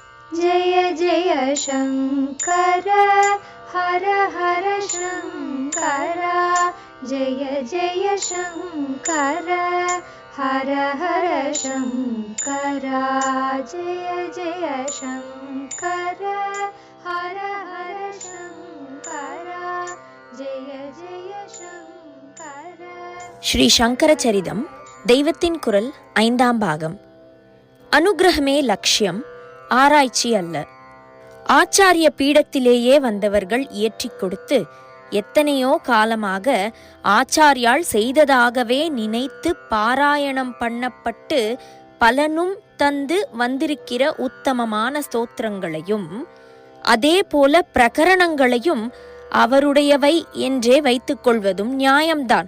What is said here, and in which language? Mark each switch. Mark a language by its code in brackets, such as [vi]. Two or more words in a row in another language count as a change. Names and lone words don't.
[sa] जय जय शङ्कर हर हर शङ्कर जय जय शङ्कर हर हर शङ्कर जय जय शङ्कर हर हर शङ्कर जय जय शङ्कर. [ta] ஸ்ரீ சங்கர சரிதம் தெய்வத்தின் குரல் 5ஆம் பாகம். அனுக்கிரகமே லட்சியம், ஆராய்ச்சி அல்ல. ஆச்சாரிய பீடத்திலேயே வந்தவர்கள் இயற்றிக் கொடுத்து எத்தனையோ காலமாக ஆச்சாரியால் செய்ததாகவே நினைத்து பாராயணம் பண்ணப்பட்டு பலனும் தந்து வந்திருக்கிற உத்தமமான ஸ்தோத்திரங்களையும் அதே போல பிரகரணங்களையும் அவருடையவை என்றே வைத்துக் கொள்வதும் நியாயம்தான்.